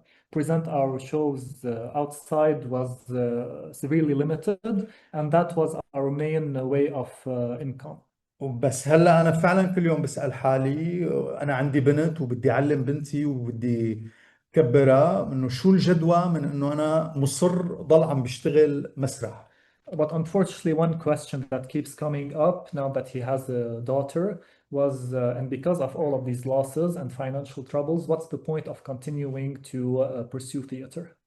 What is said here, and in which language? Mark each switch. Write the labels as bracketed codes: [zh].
[en] present our shows outside was severely limited, and that was our main way of income. [ar] بس هلا انا فعلا كل يوم بسأل حالي، انا عندي بنت وبدي اعلم بنتي وبدي كبرها، انه شو الجدوى من انه انا مصر ضل عم بشتغل مسرح. [en] But unfortunately, one question that keeps coming up now that he has a daughter was, and because of all of these losses and financial troubles, what's the point of continuing to pursue theater?